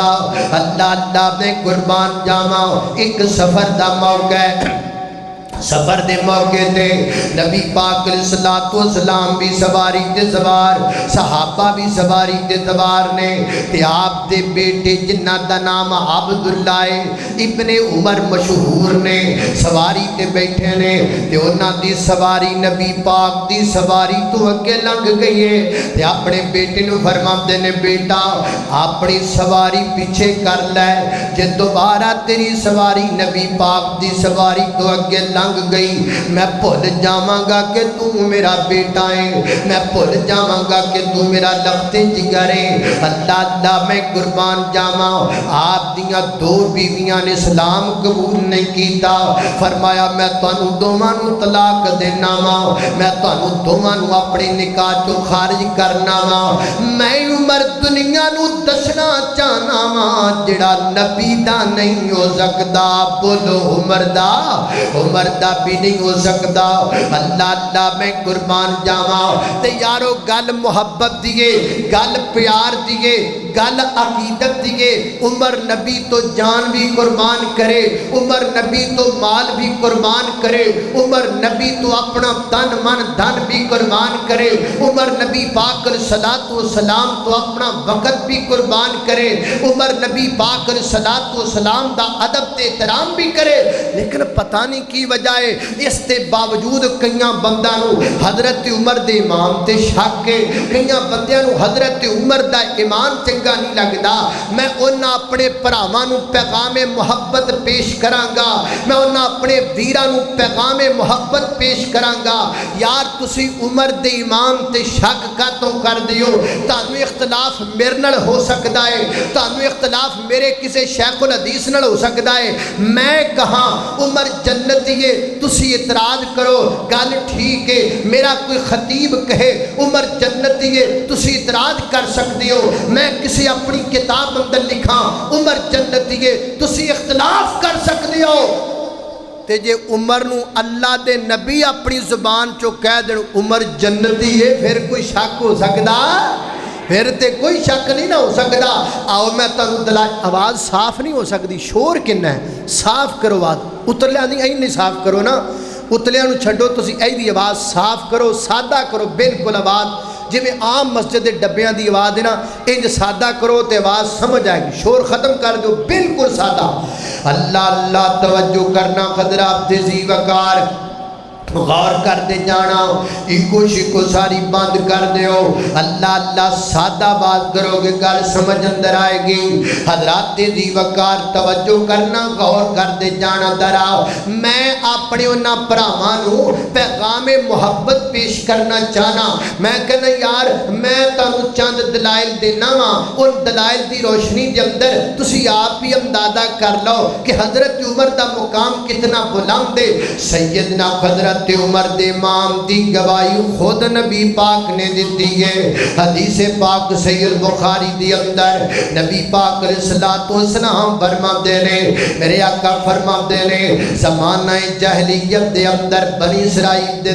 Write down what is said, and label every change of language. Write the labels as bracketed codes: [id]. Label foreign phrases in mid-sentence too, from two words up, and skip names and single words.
[pa] اللہ اللہ میں قربان جاواں، ایک سفر دا موقع ہے، سفر دے موقع تے نبی پاک [ar] علیہ الصلوۃ والسلام [pa] بھی سواری تے سوار، صحابہ بھی سواری تے سوار نے، تے آپ دے بیٹے جنہ دا نام عبداللہ ابن عمر مشہور نے سواری تے بیٹھے نے، تے انہاں دی سواری نبی پاک دی سواری تو اگے لنگ گئی ہے، تے اپنے بیٹے نو فرماندے نے بیٹا اپنی سواری پیچھے کر لے، جے دوبارہ تیری سواری نبی پاک دی سواری تو اگے لنگ گئی میں بھول جاواں گا کہ تو میرا بیٹا ہے، میں بھول جاواں گا کہ تو میرا لخت جگر ہے۔ اللہ اللہ میں قربان جاواں، آپ دیاں دو بیویاں نے اسلام قبول نہیں کیتا، فرمایا میں تانوں دوواں نوں طلاق دینا وا، میں تانوں دوواں نوں اپنے نکاح چوں خارج کرنا وا، میں عمر دنیا نوں دسنا چاہنا وا جڑا نبی دا نہیں ہو سکدا، بولو عمر دا دا بھی نہیں ہو سکتا۔ اللہ اللہ میں قربان جاواں تے یارو گل محبت دیئے، گل پیار دیئے، گل عقیدت دیئے، عمر نبی تو جان بھی قربان کرے، عمر نبی تو مال بھی قربان کرے، عمر نبی تو اپنا تن من دھن بھی قربان کرے، عمر نبی پاک [ar] علیہ الصلوۃ والسلام [pa] تو اپنا وقت بھی قربان کرے، عمر نبی پاک [ar] علیہ الصلوۃ والسلام [pa] دا ادب تے احترام بھی کرے، لیکن پتہ نہیں کی وجہ ہے اس تے باوجود کئیاں بندہ نو حضرت عمر دے امام تے شک کے، کئیاں بندیاں نو حضرت عمر دا ایمان چنگا نہیں لگدا۔ میں انہاں اپنے پراواں نو پیغام محبت پیش کراں گا، میں انہاں اپنے ویراں نو پیغام محبت پیش کراں گا، یار تسی عمر دے امام تے شک کاتوں کر دیو، تانوں اختلاف میرے نال ہو سکدا ہے، تانوں اختلاف میرے کسے شیخ الحدیث نال ہو سکدا ہے، میں کہاں عمر جنتی ہے تسی اعتراض کرو گل ٹھیک ہے، میرا کوئی خطیب کہے عمر جنتی ہے تسی اعتراض کر سکتے ہو، میں کسی اپنی کتاب اندر لکھاں عمر جنتی ہے تسی اختلاف کر سکتے ہو، تے جے عمر نو اللہ دے نبی اپنی زبان چو کہہ دیں عمر جنتی ہے پھر کوئی شک ہو سکدا؟ پھر تے کوئی شک نہیں نہ ہو سکتا۔ آؤ میں تانوں دلائل، آواز صاف نہیں ہو سکتی، شور کنا ہے، صاف کرو آواز، اترلیا نہیں صاف کرو نا، اتلیا نو چھڈو تسی اے دی آواز صاف کرو، سادہ کرو، بالکل آواز جی میں عام مسجد دے ڈبیاں دی آواز ہے نا انج سادہ کرو تے آواز سمجھ آئے گی، شور ختم کر دو، بالکل سادہ۔ اللہ اللہ توجہ کرنا، حضرات ذی وقار غور کر دے جانا، ایکو شکو ساری بند کر دیو، اللہ اللہ سادہ بات کرو گے گل سمجھ اندر آئے گی۔ حضرات ذی وقار توجہ کرنا، غور کر دے جانا درا، میں اپنے انہاں پراواں نو پیغام محبت پیش کرنا چاہنا، میں کہنا یار میں تانوں چند دلائل دینا وا، ان دلائل دی روشنی دے اندر تسی آپ بھی اندازہ کر لو کہ حضرت عمر دا مقام کتنا بلند ہے۔ سیدنا حضرت عمر دے امام دی گواہی خود نبی پاک نے دیتی ہے، حدیث پاک صحیح البخاری دی اندر نبی پاک [ar] علیہ الصلوۃ والسلام [pa] فرماتے نے، میرے آقا فرماتے نے زمانہ جاہلیت دے اندر بنی اسرائیل دے